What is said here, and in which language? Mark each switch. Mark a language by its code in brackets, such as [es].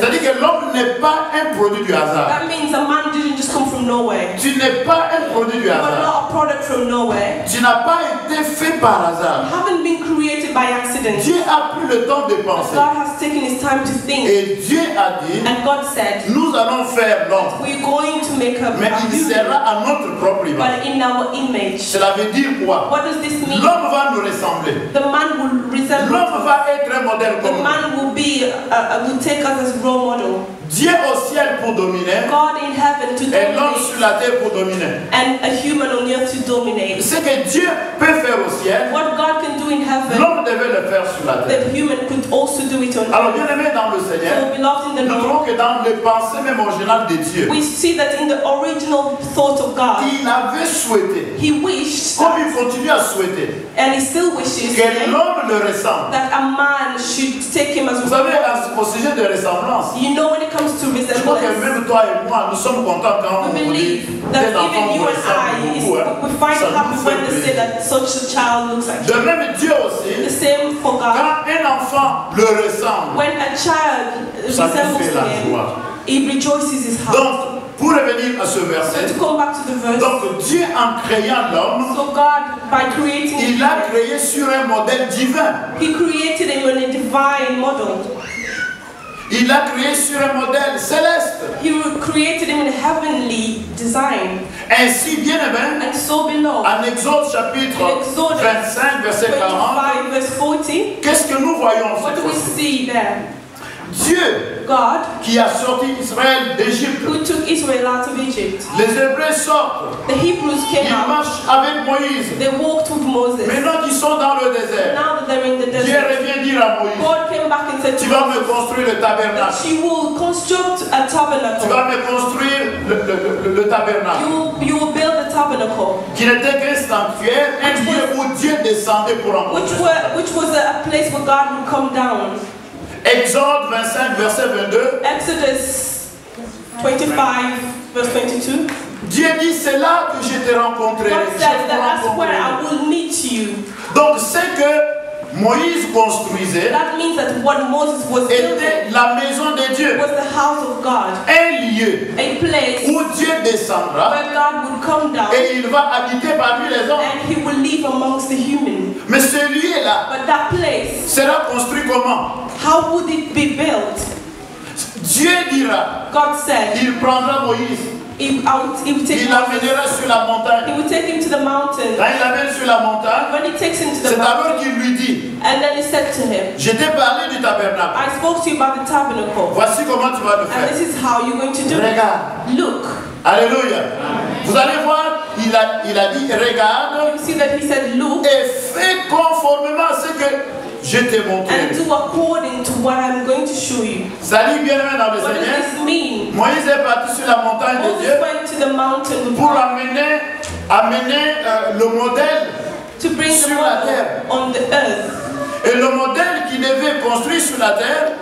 [fr] C'est-à-dire que l'homme n'est pas un produit du hasard. [en] That means a man didn't just come from nowhere. [fr] Tu n'es pas un produit du [en] You are [fr] hasard. [en] not a product from nowhere. [fr] Tu n'as pas été fait par hasard. [en] You haven't been created by accident. [fr] Dieu a pris le temps de penser. [en] God has taken his time to think. [fr] Et Dieu a dit, [en] and God said, [fr] nous allons faire l'homme. [en] We're going to make a [fr] Mais il sera à notre propre image. [en] But in our image. [fr] Cela veut dire quoi? [en] What does this mean? [fr] L'homme va nous ressembler. [en] The man will resemble. [fr] L'homme va être un modèle comme [en] nous. The man will be will take us as role model. [fr] Dieu au ciel pour dominer. [en] God in heaven to [fr] et l'homme sur la terre pour dominer. [en] And a human on earth to dominate. [fr] Ce que Dieu peut faire au ciel, [en] what God can do in heaven, [fr] l'homme devait le faire sur la terre. [en] The human could also do it on earth. [fr] Alors bien aimé dans le Seigneur, [en] so beloved in the [fr] nous trouvons que dans les pensées même originales de Dieu, [en] we see that in the original thought of God, [fr] il avait souhaité, [en] he wished, [fr] comme il continue à souhaiter, [en] and he still wishes, [fr] que l'homme le ressemble. [en] That a man should take him as. [fr] Vous savez, au sujet de ressemblance, [en] you know when it comes to resemblance. [fr] Que même toi et moi, nous sommes contents quand on dit [en] that even you and I, we find it happy when they say that such a child looks like. [fr] De même Dieu aussi. [en] The same for God. [fr] Quand un enfant le ressemble, [en] when a child resembles him, he rejoices his heart. [fr] Donc, pour revenir à ce verset, [en] so to come back to the verse, [fr] donc Dieu en créant l'homme, [en] so God by creating [fr] il l'a créé sur un modèle divin. [en] He created him on a divine model. [fr] Il l'a créé sur un modèle céleste. [en] He created him in a heavenly design. [fr] Ainsi, bien aimé, [en] and so below, [fr] en Exode chapitre 25, verset 40, qu'est-ce que nous voyons? [en] What do we see there? [fr] Dieu, [en] God, [fr] qui a sorti Israël d'Égypte, [en] who took Israel out of Egypt. [fr] Les Hébreux sortent. [en] The Hebrews came [fr] ils [en] out. [fr] marchent avec Moïse. [en] They walked with Moses. [fr] Maintenant qu'ils sont dans le désert, [en] now that they're in the desert, [fr] Dieu revient dire à Moïse, [en] God came back and said, [fr] tu vas me construire le tabernacle. [en] She will construct a tabernacle. [fr] Tu vas me construire le tabernacle. [en] You will build the tabernacle. [fr] Qui n'était qu'un sanctuaire, un lieu où Dieu descendait pour rencontrer. [en] Which was a place where God would come down. [fr] Exode 25, verset 22. [en] Exodus 25, verse 22. [fr] Dieu dit, c'est là que je te rencontrerai. [en] God says that's where I will meet you. [fr] Donc c'est que Moïse construisait, [en] that means that what Moses was [fr] était la maison de Dieu, [en] was the house of God, [fr] un lieu [en] a place [fr] où Dieu descendra, [en] where God would come down, [fr] et il va habiter parmi les hommes. [en] and He will live amongst the human. [fr] Mais ce lieu-là, [en] but that place, [fr] sera construit comment? [en] How would it be built? [fr] Dieu dira, God said, il prendra Moïse. Il l'amènera sur la montagne. [en] He will take him to the mountain. [fr] Quand il l'amène sur la montagne, [en] when he takes him to the [fr] c'est alors qu'il lui dit, [en] and then he said to him, [fr] je t'ai parlé du tabernacle. [en] I spoke to you about the tabernacle. [fr] Voici comment tu vas le faire. [en] And this is how you're going to do [fr] Regarde. [en] it. Look. [fr] Alléluia. Vous allez voir, il a dit, regarde. [en] You see that he said, look. [fr] Et fais conformément à ce que je t'ai montré. [en] And do according to what I'm going to show you. [fr] Salut bien-aimé dans le Seigneur. [en] What does this mean? [fr] Moïse est parti sur la montagne de Dieu [en] went to the mountain [fr] pour amener le modèle [en] to bring [fr] sur [en] the [fr] la terre. [en] On the earth. [fr] Et le modèle qu'il devait construire sur la terre